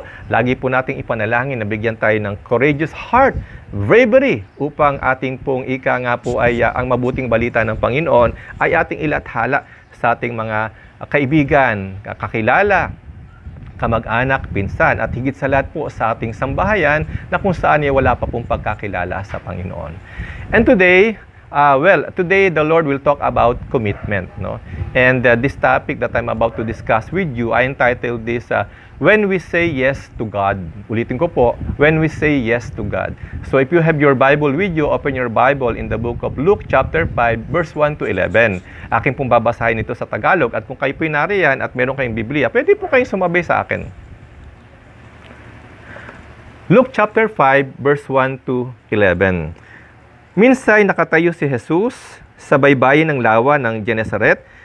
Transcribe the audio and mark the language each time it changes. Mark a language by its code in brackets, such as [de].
[tl] Lagi po nating ipanalangin na bigyan tayo ng [en] courageous heart, bravery, [tl] upang ating pong ay ang mabuting balita ng Panginoon ay ating ilathala sa ating mga kaibigan, kakilala, kamag-anak, pinsan, at higit sa lahat po sa ating sambahayan na kung saan wala pa pong pagkakilala sa Panginoon. [en] And today, Well, today the Lord will talk about commitment, no? And this topic that I'm about to discuss with you, I entitled this, When We Say Yes to God. [tl] Ulitin ko po, [en] When We Say Yes to God. So if you have your Bible with you, open your Bible in the book of Luke chapter 5, verse 1 to 11. [tl] Akin pong babasahin ito sa Tagalog, at kung kayo po'y nariyan at meron kayong Biblia, pwede po kayong sumabay sa akin. [en] Luke chapter 5, verse 1 to 11. [tl] Minsay nakatayo si Jesus sa baybayin ng lawa ng Genesaret.